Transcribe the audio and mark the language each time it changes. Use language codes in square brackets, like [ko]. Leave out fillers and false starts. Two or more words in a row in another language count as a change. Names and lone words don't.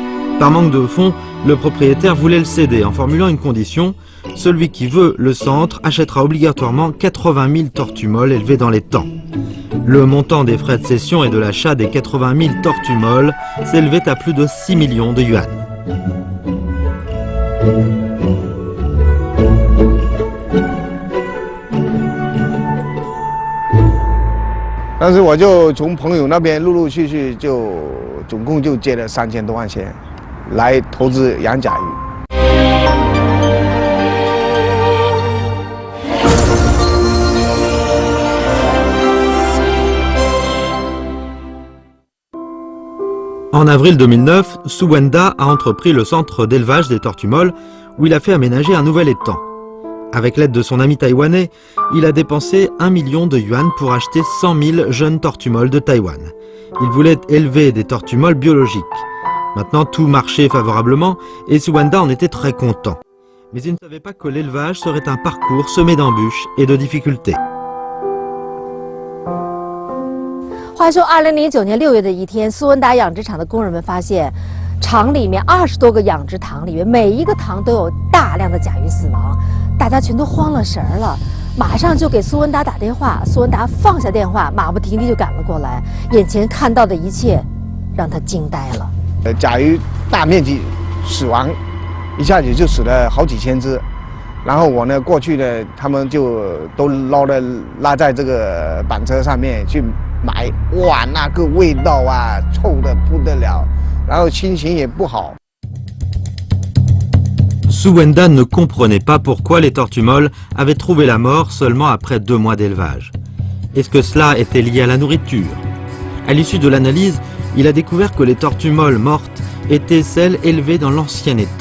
[fr] Par manque de fonds, Le propriétaire voulait le céder en formulant une condition: celui qui veut le centre achètera obligatoirement 80 000 tortues molles élevées dans les temps. Le montant des frais de cession et de l'achat des 80 000 tortues molles s'élevait à plus de 6 millions de yuan. [zh] 但是我就从朋友那边陆陆续续就总共就借了3000多万钱，来投资养甲鱼。 [fr] En avril 2009, Su Wenda a entrepris le centre d'élevage des tortues molles où il a fait aménager un nouvel étang. Avec l'aide de son ami taïwanais, il a dépensé 1 million de yuan pour acheter 100 000 jeunes tortues molles de Taïwan. Il voulait élever des tortues molles biologiques. Maintenant, tout marchait favorablement et Su Wenda en était très content. Mais il ne savait pas que l'élevage serait un parcours semé d'embûches et de difficultés. [zh] 话说，2009年6月的一天，苏文达养殖场的工人们发现，厂里面20多个养殖塘里面，每一个塘都有大量的甲鱼死亡，大家全都慌了神儿了，马上就给苏文达打电话。苏文达放下电话，马不停蹄就赶了过来，眼前看到的一切让他惊呆了。甲鱼大面积死亡，一下子就死了好几千只。然后我呢过去呢，他们就都拉在这个板车上面去买，哇，那个味道啊，臭得不得了，然后心情也不好。 [fr] Su Wenda ne comprenait pas pourquoi les tortues molles avaient trouvé la mort seulement après 2 mois d'élevage. Est-ce que cela était lié à la nourriture? À l'issue de l'analyse, il a découvert que les tortues molles mortes étaient celles élevées dans l'ancien étang.